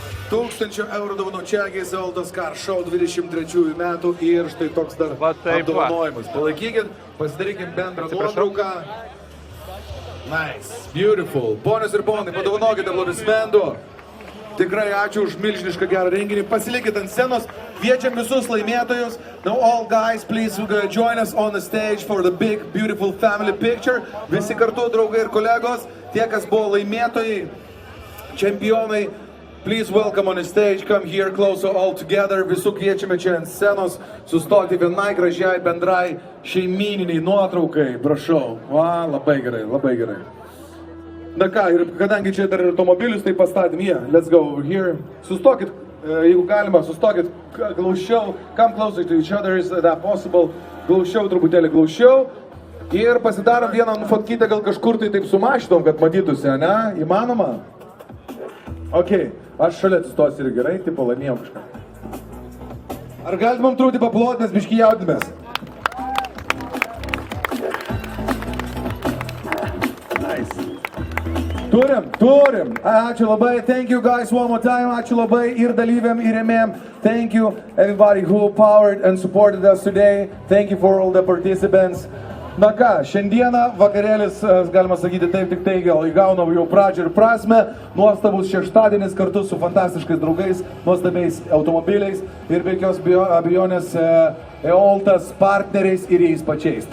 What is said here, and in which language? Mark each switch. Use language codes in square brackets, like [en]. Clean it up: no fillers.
[lt] 1000 eurų dovanų Čiagiais Oldas Car Show 23 metų ir štai toks dar Va taip va. apdovanojimas. Palaikykit, pasidarykim bendrą nuotrauką. [en] Nice, beautiful. [lt] Ponios ir ponai, padovanokite aplodismentų. Tikrai ačiū už milžinišką gerą renginį. Pasilikit ant scenos, kviečiam visus laimėtojus. [en] Now all guys, please join us on the stage for the big, beautiful family picture. [lt] Visi kartu, draugai ir kolegos, tie, kas buvo laimėtojai, čempionai, [en] please welcome on the stage, come here closer all together. [lt] Visų kviečiame čia ant scenos sustoti vienai gražiai bendrai šeimyniniai nuotraukai. Prašau. Va, labai gerai. Na ką, ir kadangi čia dar automobilius, tai pastatėm jie. [en] Let's go over here. [lt] Sustokit, jeigu galima, sustokit glaušiau. [en] Come closer to each other, is that possible? [lt] Truputėlį glaušiau. Ir pasidarom vieną nufotkytę gal kažkur tai taip su mašinom, kad matytųsi, ne? Įmanoma? Ok, aš šalia atsistosiu ir gerai, tipo laimėjom kažką. Ar galit man trūkti paplot, nes biški jaudimės? Nice. Turim. Ačiū labai. [en] Thank you guys one more time. [lt] Ačiū labai ir dalyviam, ir rėmėjam. [en] Thank you everybody who powered and supported us today. Thank you for all the participants. [lt] Na ką, šiandieną vakarėlis, galima sakyti taip, tik tai gal įgauna jau pradžią ir prasme. Nuostabus šeštadienis kartu su fantastiškais draugais, nuostabiais automobiliais ir be jokios abejonės Eoltas partneriais ir jais pačiais.